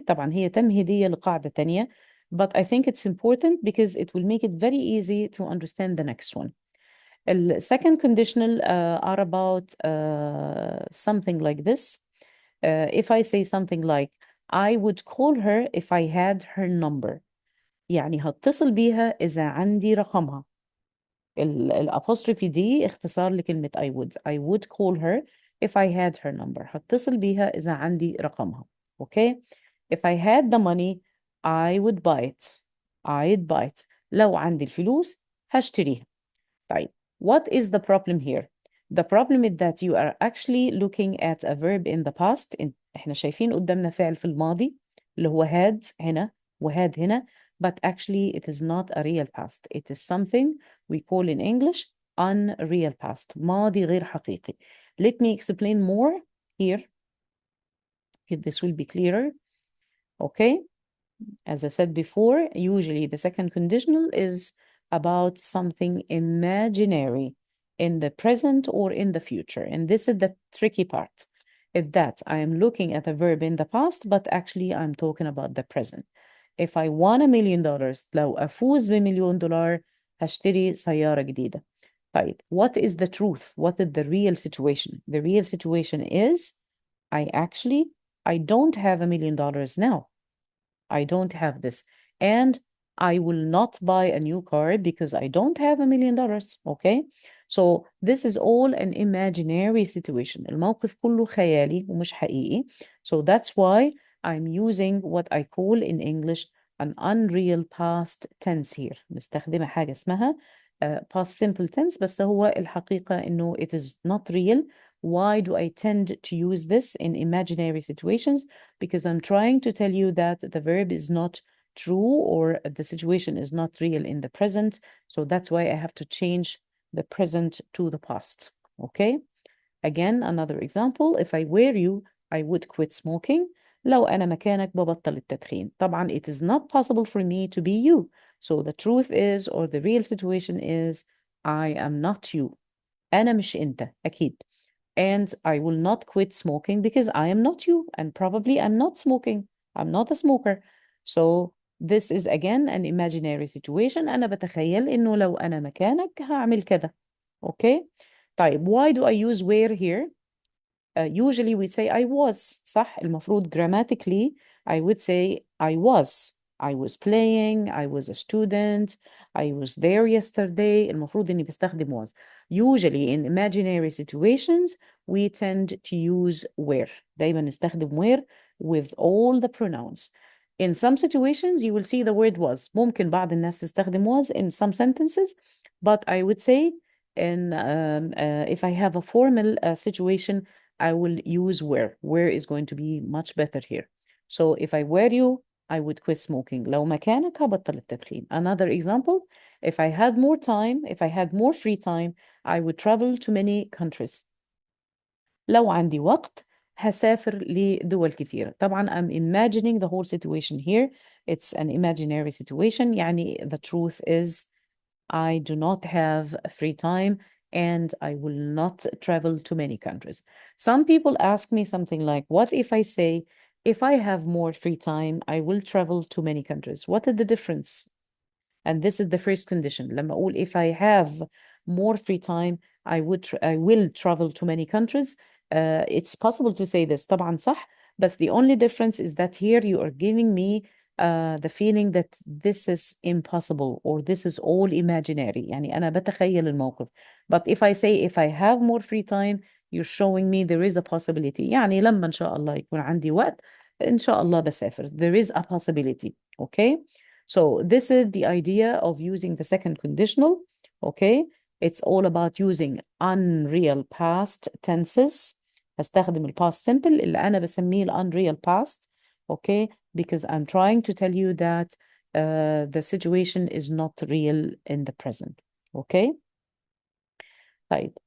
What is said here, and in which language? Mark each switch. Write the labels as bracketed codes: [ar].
[ar] طبعا هي تمهيدية لقاعدة تانية, [en] but I think it's important because it will make it very easy to understand the next one. The second conditional are about something like this. If I say something like I would call her if I had her number. [ar] يعني هتصل بيها إذا عندي رقمها. الأبوستروفي دي اختصار لكلمة [en] I would. I would call her if I had her number. [ar] هتصل بيها إذا عندي رقمها. [en] Okay. If I had the money, I would buy it. I'd buy it. [ar] لو عندي الفلوس هشتريها. [en] طيب, what is the problem here? The problem is that you are actually looking at a verb in the past. [ar] احنا شايفين قدامنا فعل في الماضي اللي هو had هنا وhad هنا, [en] but actually it is not a real past. It is something we call in English unreal past. [ar] ماضي غير حقيقي. [en] Let me explain more here. This will be clearer. Okay. As I said before, usually the second conditional is about something imaginary in the present or in the future. And this is the tricky part, is that I am looking at a verb in the past, but actually I'm talking about the present. If I won $1 million, [ar] لو أفوز ب1,000,000 هشتري سيارة جديدة. [en] طيب, what is the truth? What is the real situation? The real situation is I don't have $1 million now. I don't have this. And I will not buy a new car because I don't have $1 million. Okay. So this is all an imaginary situation. [ar] الموقف كله خيالي ومش حقيقي. [en] So that's why I'm using what I call in English an unreal past tense here. [ar] مستخدمة حاجة اسمها [en] past simple tense, [ar] بس هو الحقيقة إنه [en] it is not real. Why do I tend to use this in imaginary situations? Because I'm trying to tell you that the verb is not true or the situation is not real in the present. So that's why I have to change the present to the past. Okay. Again, another example. If I were you, I would quit smoking. [ar] لو أنا مكانك ببطل التدخين. [en] طبعا it is not possible for me to be you. So the truth is, or the real situation is, I am not you. [ar] أنا مش أنت أكيد. [en] And I will not quit smoking because I am not you, and probably I'm not smoking. I'm not a smoker. So this is again an imaginary situation. [ar] أنا بتخيل إنه لو أنا مكانك هعمل كده. [en] Okay. طيب, why do I use were here? Usually we say I was. صح. المفروض grammatically I would say I was. I was playing. I was a student. I was there yesterday. المفروض إني بستخدم was. Usually in imaginary situations we tend to use were. [ar] دايما نستخدم [en] were with all the pronouns. In some situations you will see the word was. [ar] ممكن بعض الناس تستخدم [en] was in some sentences, but I would say in if I have a formal situation I will use were. Were is going to be much better here. So if I were you, I would quit smoking. [ar] لو مكانك هبطل التدخين. [en] Another example, if I had more time, if I had more free time, I would travel to many countries. [ar] لو عندي وقت هسافر لدول كثيرة. [en] طبعا I'm imagining the whole situation here. It's an imaginary situation. يعني the truth is I do not have free time and I will not travel to many countries. Some people ask me something like, what if I say, if I have more free time, I will travel to many countries? What is the difference? And this is the first condition. [ar] لما أقول [en] if I have more free time, I will travel to many countries. It's possible to say this. [ar] طبعا صح. [en] But the only difference is that here you are giving me the feeling that this is impossible or this is all imaginary. [ar] يعني أنا بتخيل الموقف. [en] But if I say if I have more free time, you're showing me there is a possibility. [ar] يعني لما إن شاء الله يكون عندي وقت إن شاء الله بسافر. [en] There is a possibility. Okay. So this is the idea of using the second conditional. Okay. It's all about using unreal past tenses. [ar] هستخدم past simple اللي أنا بسميه unreal past. Okay. [en] Because I'm trying to tell you that the situation is not real in the present. Okay. Right.